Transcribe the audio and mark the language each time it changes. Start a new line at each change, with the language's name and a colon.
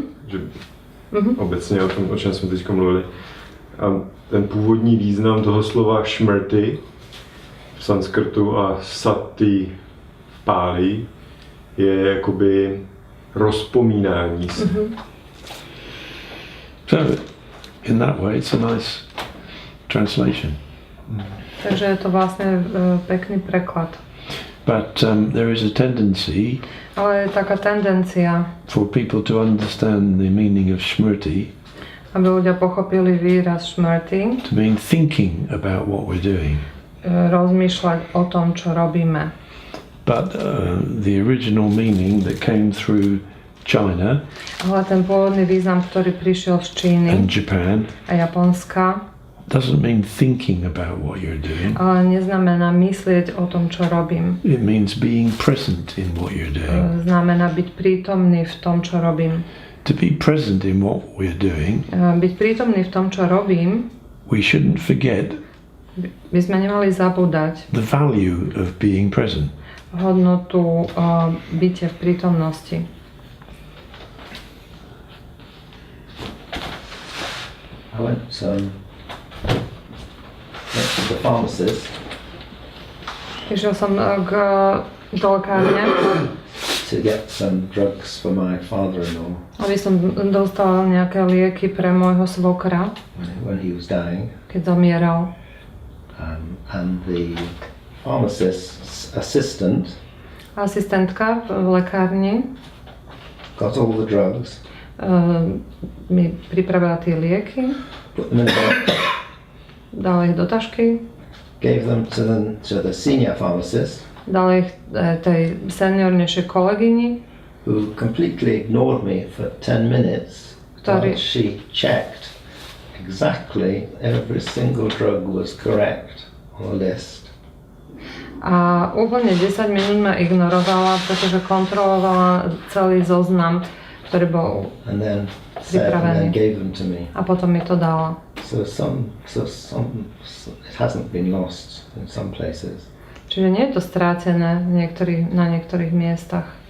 Czech: Že obecně o tom, o čem jsme teď mluvili. A ten původní význam toho slova šmrty v sanskrtu a sati v páli je jakoby rozpomínání se.
English: So, in that way, it's a nice translation.
Slovak: Takže je to vlastne pekný preklad.
English: But there is a tendency
Slovak: Ale je taká tendencia,
English: for people to understand the meaning of shmrti
Slovak: aby ľudia pochopili výraz šmrty,
English: to mean thinking about what we're doing.
Slovak: Rozmýšľať o tom, čo robíme.
English: But the original meaning that came through China
Slovak: Ale ten pôvodný význam, ktorý prišiel z Číny
English: and Japan
Slovak: a Japonska,
English: doesn't mean thinking about what you're doing.
Slovak: ale neznamená myslieť o tom, čo robím.
English: It means being present in what you're doing.
Slovak: Znamená byť prítomný v tom, čo robím.
English: To be present in what we're doing,
Slovak: Byť prítomný v tom, čo robím,
English: we shouldn't forget
Slovak: by sme nemali zabúdať
English: the value of being present.
Slovak: hodnotu bytia v prítomnosti.
English: I went next to the pharmacist
Slovak: Išiel som do lekárne,
English: to get some drugs for my father-in-law
Slovak: aby som dostal nejaké lieky pre môjho svokra,
English: when he was dying.
Slovak: keď zomieral.
English: And the pharmacist's assistant
Slovak: Asistentka v lekárni
English: got all the drugs,
Slovak: mi pripravila tie lieky,
English: put them in a box,
Slovak: dala ich do tašky,
English: gave them to the senior pharmacist,
Slovak: dala ich tej seniornejšej kolegyni,
English: who completely ignored me for 10 minutes
Slovak: Ktorý-
English: while she checked exactly every single drug was correct on the list.
Slovak: a úplne 10 minút ma ignorovala, pretože kontrolovala celý zoznam, ktorý bol
English: And then said, and then gave them to me.
Slovak: a potom mi to dala.
English: So it hasn't been lost in some places.
Slovak: Čiže nie je to strátené na niektorých miestach.